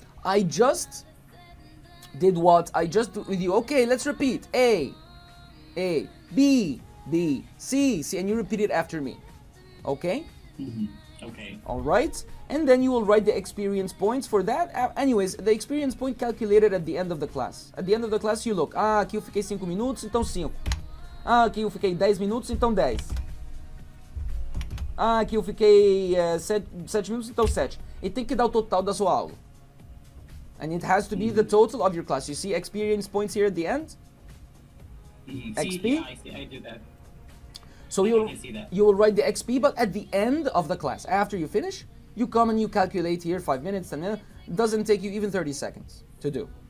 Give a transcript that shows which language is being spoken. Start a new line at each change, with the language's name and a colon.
English: I just did what? I just did with you. Okay, let's repeat. A, B, C, and you repeat it after me. Okay? Okay. All right? And then you will write the experience points for that. Anyways, the experience point calculated at the end of the class. At the end of the class, you look.
Portuguese: Aqui eu fiquei 5 minutos, então 5. Aqui eu fiquei 10 minutos, então 10. Aqui eu fiquei 7 minutos, então 7. E tem que dar o total da sua aula.
English: And it has to be the total of your class. You see experience points here at the end? XP? Yeah, I see. I do that. So you will write the XP, but at the end of the class, after you finish, you come and you calculate here 5 minutes, 10 minutes. It doesn't take you even 30 seconds to do.